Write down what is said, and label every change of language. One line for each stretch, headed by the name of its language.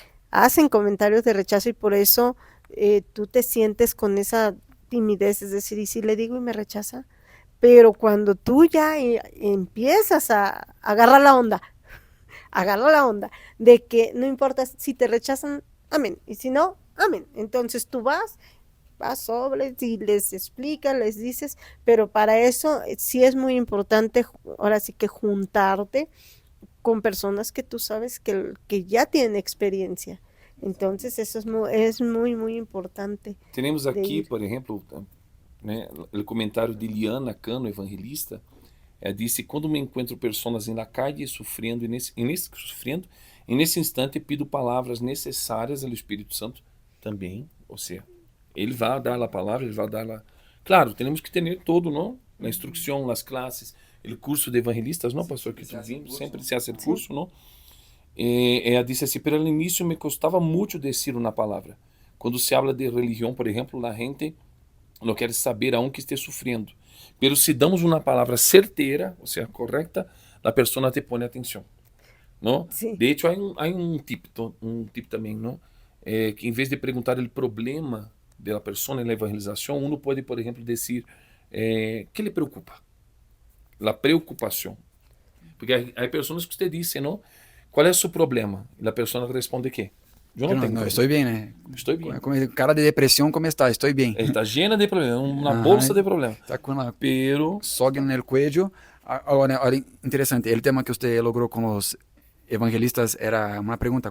Spanish: Hacen comentarios de rechazo y por eso tú te sientes con esa timidez, es decir, y si le digo y me rechaza, pero cuando tú ya empiezas a agarrar la onda de que no importa si te rechazan, amén, y si no, amén, entonces tú vas sobres y les explicas, les dices, pero para eso sí es muy importante, ahora sí que juntarte con personas que tú sabes que ya tienen experiencia. Entonces eso es muy, muy importante.
Portuguese: Temos aqui, por exemplo, né, o comentário de Liana Cano, evangelista, disse: quando me encontro pessoas na calle sofrendo, e nesse instante pido palavras necessárias ao Espírito Santo também, ou seja, ele vai dar a palavra, ele vai dar a... Claro, temos que ter todo, não?
Spanish: La instrucción, las clases, el curso de evangelistas, ¿no, pastor? Que siempre se hace el curso, ¿no?
Portuguese: Ela disse assim,
Spanish: pero al inicio me costaba mucho decir una palabra.
Portuguese: Quando se habla de religião, por exemplo, a gente não quer saber
Spanish: aún que esté sufriendo.
Portuguese: Pero se damos uma palavra certeira, ou seja, correcta, a pessoa te põe atenção, ¿no?
Spanish: Sí. De hecho, hay un tip también, ¿no? Que en vez de preguntar el problema de la persona en la evangelización, uno puede, por ejemplo, decir, ¿qué le preocupa? La preocupación. Porque hay personas que usted dice, ¿no? ¿Cuál es su problema? Y la persona responde, ¿qué? Yo no tengo problema. Estoy bien, Estoy bien.
Portuguese: Com cara de depressão, como está? Estou bem.
Spanish: Está llena de problemas, una bolsa de problemas.
Portuguese: Está com uma
Spanish: Pero,
Portuguese: soga no cuello. Agora, olha, interessante, o tema que você logrou com os evangelistas era uma pergunta.